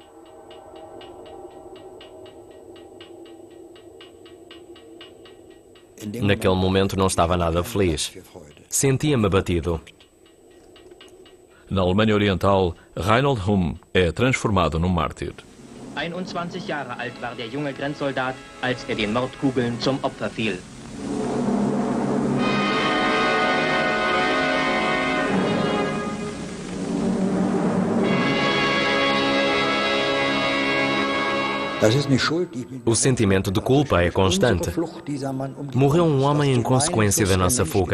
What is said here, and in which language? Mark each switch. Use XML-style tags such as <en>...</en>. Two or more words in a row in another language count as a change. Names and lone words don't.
<pt>Naquele momento não estava nada feliz. Sentia-me abatido. Na Alemanha Oriental, Reinhold Humm é transformado num mártir.</pt> <de>21 Jahre alt war der junge Grenzsoldat, als den Mordkugeln zum Opfer fiel.</de> <pt>O sentimento de culpa é constante. Morreu um homem em consequência da nossa fuga.</pt>